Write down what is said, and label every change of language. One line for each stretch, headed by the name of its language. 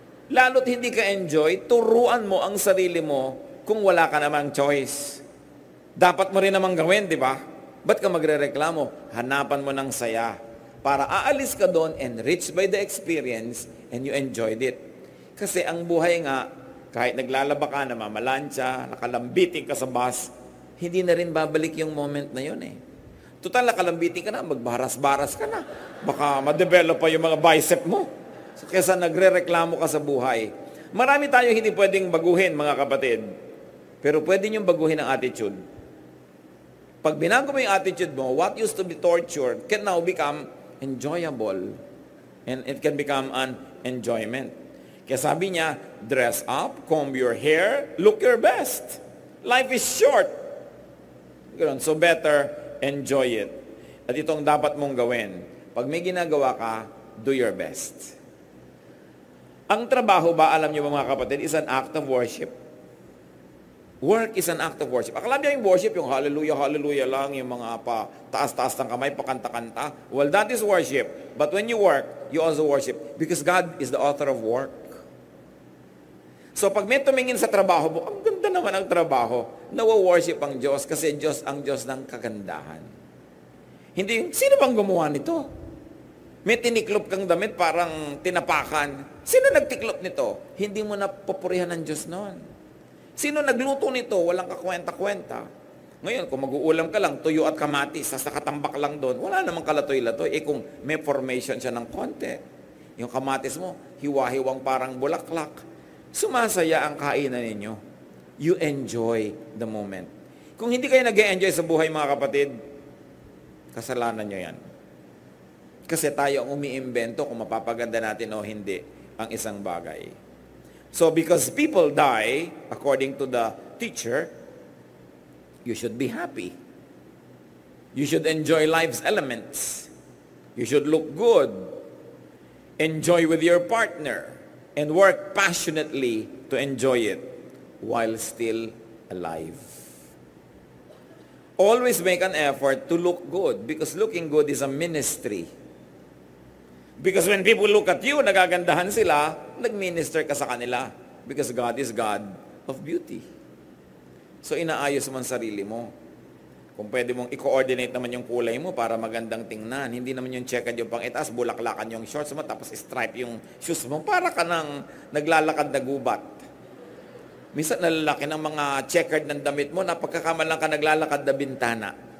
Filipino: Lalo't hindi ka enjoy, turuan mo ang sarili mo kung wala ka namang choice. Dapat mo rin namang gawin, di ba? Ba't ka magre-reklamo? Hanapan mo ng saya para aalis ka doon
English: enriched by the experience and you enjoyed it.
Filipino: Kasi ang buhay nga, kahit naglalaba ka, namamalansya, nakalambiting ka sa bus, hindi na rin babalik yung moment na yun Total, nakalambiting ka na, magbaras-baras ka na. Baka ma-develop pa yung mga bicep mo. So, kesa nagre-reklamo ka sa buhay. Marami tayo hindi pwedeng baguhin, mga kapatid. Pero pwede niyong baguhin ang attitude. Pag binago mo yung attitude mo,
English: what used to be torture can now become enjoyable. And it can become an enjoyment.
Filipino: Kaya sabi niya,
English: dress up, comb your hair, look your best. Life is short. So better, enjoy it.
Filipino: At itong dapat mong gawin. Pag may ginagawa ka,
English: do your best.
Filipino: Ang trabaho ba, alam niyo mga kapatid,
English: is an act of worship. Work is an act of worship.
Filipino: Akala niyo yung worship, yung hallelujah, hallelujah lang, yung mga taas-taas ng kamay, pakanta-kanta.
English: Well, that is worship. But when you work, you also worship. Because God is the author of work.
Filipino: So pag may tumingin sa trabaho mo, ang ganda naman ang trabaho. Nawa-worship ang Diyos kasi Diyos ang Diyos ng kagandahan. Hindi yung, sino bang gumawa nito? May tiniklop kang damit, parang tinapakan. Sino nagtiklop nito? Hindi mo na papurihan ng Diyos noon. Sino nagluto nito? Walang kakwenta-kwenta. Ngayon, kung mag-uulam ka lang, tuyo at kamatis, sa nakatambak lang doon, wala namang kalatoy-latoy. Kung may formation siya ng konti, yung kamatis mo, hiwa-hiwang parang bulaklak, sumasaya ang kainan ninyo.
English: You enjoy the moment.
Filipino: Kung hindi kayo nag-enjoy sa buhay, mga kapatid, kasalanan nyo yan. Kasi tayo ang umiimbento kung mapapaganda natin o hindi ang isang bagay.
English: So, because people die, according to the teacher, you should be happy. You should enjoy life's elements. You should look good, enjoy with your partner, and work passionately to enjoy it while still alive. Always make an effort to look good because looking good is a ministry. Because when people look at you,
Filipino: nagagandahan sila, nag-minister ka sa kanila.
English: Because God is God of beauty.
Filipino: So inaayos mo ang sarili mo. Kung pwede mong i-coordinate naman yung kulay mo para magandang tingnan. Hindi naman yung checkered yung pang-itaas, bulaklakan yung shorts mo, tapos stripe yung shoes mo. Para ka nang naglalakad na gubat. Minsan nalalaki ng mga checkered ng damit mo, napagkakamalang ka naglalakad na bintana.